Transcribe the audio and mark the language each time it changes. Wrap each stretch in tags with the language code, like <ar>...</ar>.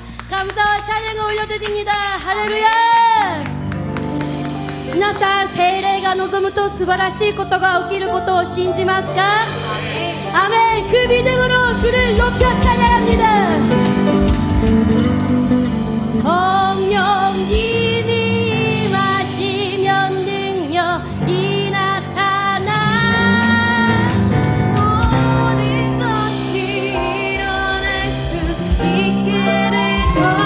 <ko>감사와 찬양을 올려드립니다. 할렐루야.</ko> <ja>皆さん、聖霊が望むと素晴らしいことが起きることを信じますか？</ja> <ko>아멘. 그 믿음으로 주를 높여 찬양합니다. 성령님이 임하시면 능력이 나타나 모든 것이 일어날 수 있게 되죠.</ko>